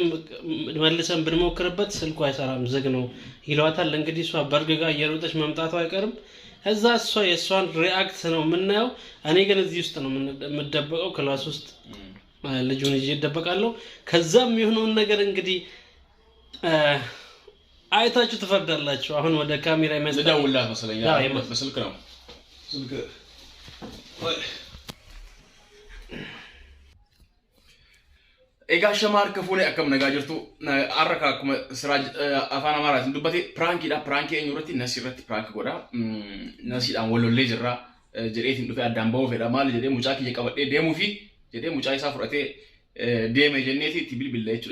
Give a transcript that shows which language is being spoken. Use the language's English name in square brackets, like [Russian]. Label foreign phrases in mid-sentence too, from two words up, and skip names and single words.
[Amharic] መልሰን ብንሞክርበት ስልኩ አይሰራም ዝግ ነው ይሏታል። እንግዲህ እሷ በርግጋ እየሮጠች መምጣቷ አይቀርም። ከዛ እሷ የሷን ሪአክት ነው የምናየው። እኔ ግን እዚህ ውስጥ ነው የምደበቀው ክላስ ውስጥ ልጁን ይዤ እደበቃለሁ። ከዛም የሆነውን ነገር እንግዲህ አይታችሁ ትፈርዳላችሁ። አሁን ወደ ካሜራ ልደውልላት መሰለኝ በስልክ ነው ስልክ [Oromo] Egaa shamar kafune akkam nagaa jirtu arraka akkuma siraaj afaan amaaraatiin dubbate piraankiidha eenyurratti nasirratti piraanki godha nasiidhaan walollee jirra jedheetiin dhufe addaan ba'uu fedha maali jedhee mucaa kiyya qabadhee deemuu fi jedhee mucaa isaa fudhatee deeme jenneeti itti bilbilla jechuudha.